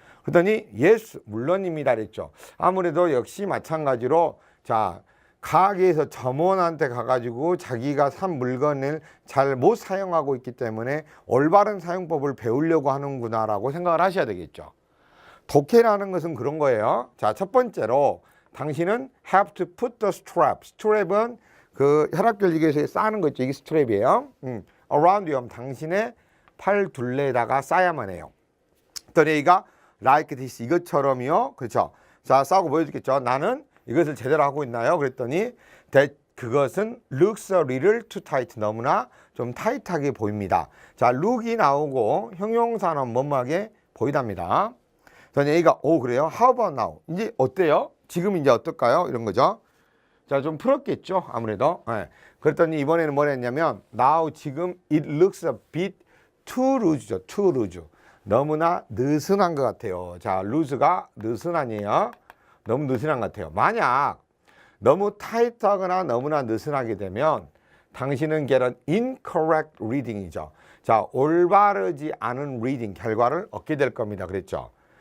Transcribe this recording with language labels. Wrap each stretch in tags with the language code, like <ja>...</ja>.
<ko>그랬더니 yes, 물론입니다 그랬죠. 아무래도 역시 마찬가지로 자, 가게에서 점원한테 가가지고 자기가 산 물건을 잘 못 사용하고 있기 때문에 올바른 사용법을 배우려고 하는구나 라고 생각을 하셔야 되겠죠. 독해라는 것은 그런 거예요. 자, 첫 번째로 당신은</ko> <en>have to put the strap.</en> <ko>스트랩은 그 혈압결리기에서 싸는 거 있죠. 이게 스트랩이에요.</ko> <en>around you.</en> <ko>당신의 팔 둘레에다가 싸야만 해요. 그랬더니 A가 like this. 이것처럼요. 그렇죠. 자, 싸고 보여주겠죠. 나는 이것을 제대로 하고 있나요? 그랬더니</ko> <en>that 그것은 looks a little too tight.</en> <ko>너무나 좀 타이트하게 보입니다. 자, look이 나오고 형용사는 뭐뭐하게 보이답니다. 그랬더니 A가 그래요?</ko> <en>How about now?</en> <ko>이제 어때요? 지금 이제 어떨까요? 이런 거죠. 자, 좀 풀었겠죠? 아무래도. 네.</ko> <en>그랬더니 이번에는 뭘 했냐면 now 지금 it looks a bit too loose죠. too loose.</en> <ko>너무나 느슨한 것 같아요. 자, loose가 느슨하니에요. 너무 느슨한 것 같아요. 만약 너무 타이트하거나 너무나 느슨하게 되면 당신은</ko> <en>get an incorrect reading</en> <ko>이죠. 자, 올바르지 않은 리딩 결과를 얻게 될 겁니다. 그랬죠.</ko>